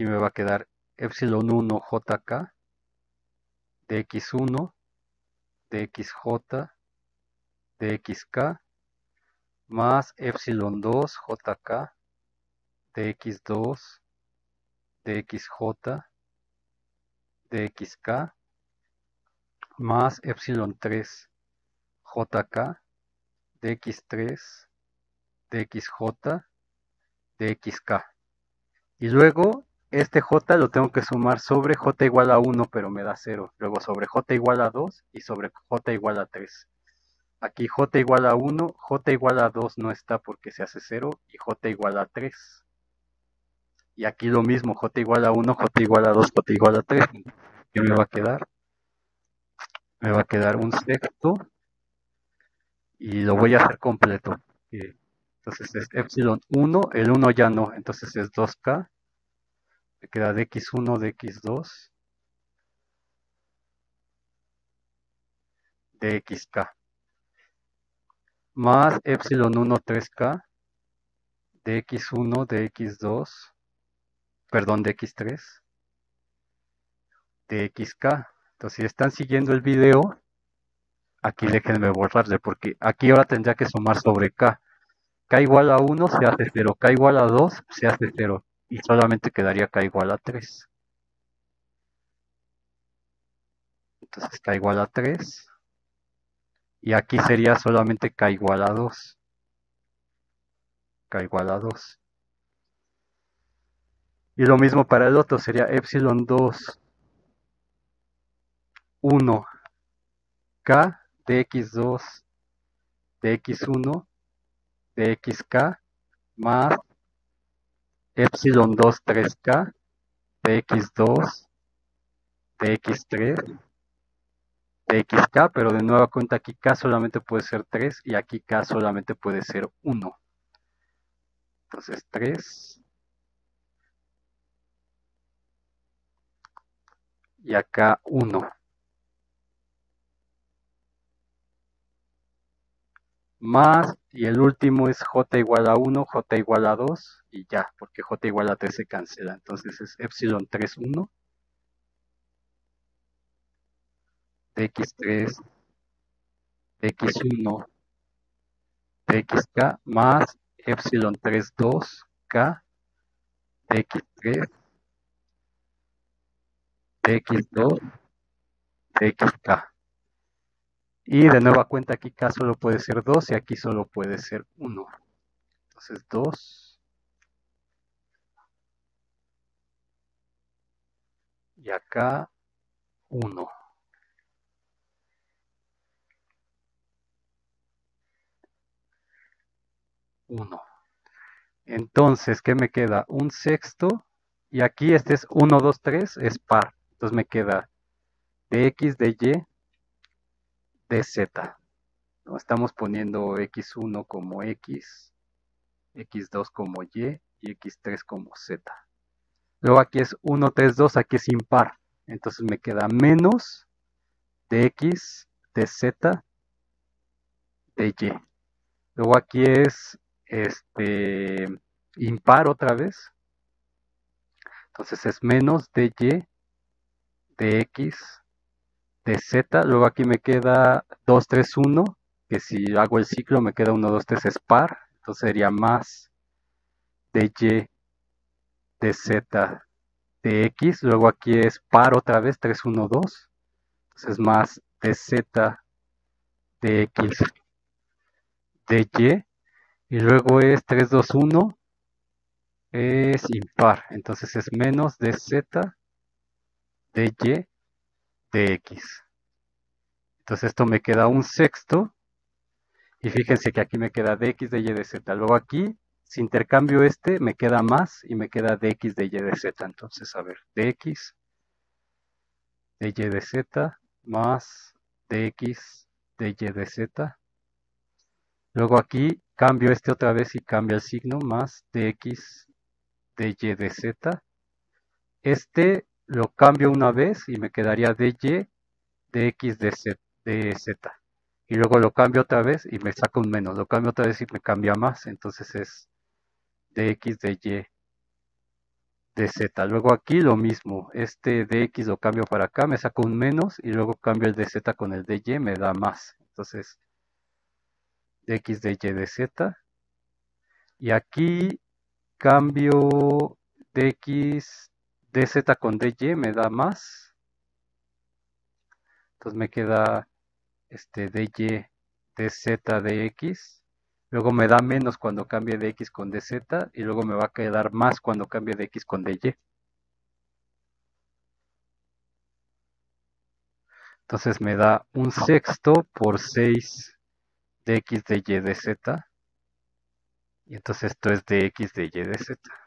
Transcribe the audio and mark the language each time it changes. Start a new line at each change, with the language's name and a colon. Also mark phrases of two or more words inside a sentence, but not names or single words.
Spanish: me va a quedar epsilon 1 jk, de x1, de xj, de xk, más epsilon 2 jk, de x2, de xj, de xk, más epsilon 3 jk, dx3, dxj, dxk. Y luego este j lo tengo que sumar sobre j igual a 1, pero me da 0. Luego sobre j igual a 2 y sobre j igual a 3. Aquí j igual a 1, j igual a 2 no está porque se hace 0 y j igual a 3. Y aquí lo mismo, j igual a 1, j igual a 2, j igual a 3. ¿Qué me va a quedar? Me va a quedar un sexto y lo voy a hacer completo. Entonces es epsilon 1, el 1 ya no, entonces es 2k. Me queda dx1, dx2, dxk. Más epsilon 1, 3k, dx1, dx2, perdón, dx3, dxk. Entonces si están siguiendo el video, aquí déjenme borrarle, porque aquí ahora tendría que sumar sobre k. K igual a 1 se hace 0, K igual a 2 se hace 0, y solamente quedaría K igual a 3. Entonces K igual a 3, y aquí sería solamente K igual a 2. K igual a 2. Y lo mismo para el otro, sería epsilon 2, 1, K, dx2, dx1, dxk, más epsilon 2, 3k, dx2, dx3, dxk, pero de nueva cuenta aquí k solamente puede ser 3 y aquí k solamente puede ser 1. Entonces 3 y acá 1. Más, y el último es j igual a 1, j igual a 2 y ya, porque j igual a 3 se cancela. Entonces es epsilon 3, 1, dx3, dx1, dxk, más epsilon 3, 2, k, dx3, dx2, dxk. Y de nueva cuenta aquí k solo puede ser 2 y aquí solo puede ser 1. Entonces 2 y acá 1. 1. Entonces, ¿qué me queda? Un sexto. Y aquí este es 1, 2, 3, es par. Entonces me queda dx, dy, dz. ¿No? Estamos poniendo x1 como x, x2 como y x3 como z. Luego aquí es 1, 3, 2, aquí es impar. Entonces me queda menos dx, dz, dy. Luego aquí es impar otra vez. Entonces es menos dy, dx, dz. Luego aquí me queda 2, 3, 1. Que si hago el ciclo me queda 1, 2, 3 es par. Entonces sería más dy, dz, dx. Luego aquí es par otra vez, 3, 1, 2. Entonces más dz, dx, dy. Y luego es 3, 2, 1. Es impar. Entonces es menos dz, dy, dx. Entonces esto me queda un sexto. Y fíjense que aquí me queda dx, dy, dz. Luego aquí, si intercambio me queda más y me queda dx, dy, dz. Entonces, a ver, dx, dy, dz más dx, dy, dz. Luego aquí cambio otra vez y cambia el signo, más dx, dy, dz. Lo cambio una vez y me quedaría dy, dx, dz. Y luego lo cambio otra vez y me saca un menos. Lo cambio otra vez y me cambia más. Entonces es dx, dy, dz. Luego aquí lo mismo. Dx lo cambio para acá, me saco un menos. Y luego cambio el dz con el dy, me da más. Entonces dx, dy, dz. Y aquí cambio dx, dz con dy, me da más. Entonces me queda dy, dz de x, luego me da menos cuando cambie de x con dz, y luego me va a quedar más cuando cambie de x con dy. Entonces me da un sexto por 6 de x de y de z, y entonces esto es de x de y de z.